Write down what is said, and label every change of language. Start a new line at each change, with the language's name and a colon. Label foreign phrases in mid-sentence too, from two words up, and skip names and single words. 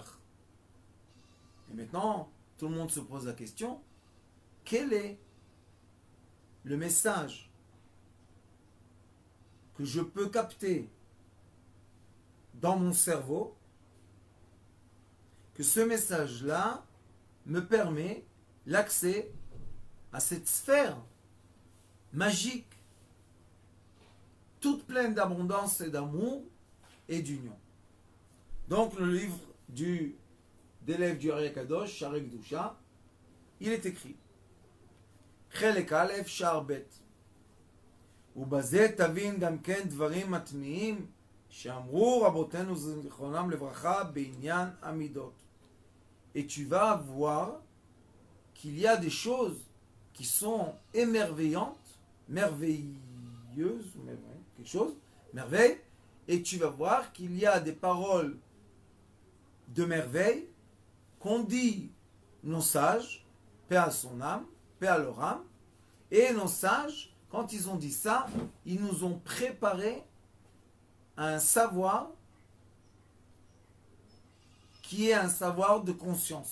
French: Et maintenant, tout le monde se pose la question, quel est le message que je peux capter dans mon cerveau, que ce message-là me permet l'accès à cette sphère magique, toute pleine d'abondance et d'amour et d'union. Donc le livre d'élève du Ari Kadosh, Sha'arei Kedusha, il est écrit
Hebrew: חלק א שער ב ובזה תבין גם כן דברים מטמיעים שאמרו רבותינו זיכרונם לברכה בעניין המידות.
French: Et tu vas voir qu'il y a des choses qui sont émerveillantes, merveilleuses, quelque chose, merveille, et tu vas voir qu'il y a des paroles de merveille qu'ont dit nos sages, paix à son âme, paix à leur âme, et nos sages, quand ils ont dit ça, ils nous ont préparé un savoir qui est un savoir de conscience.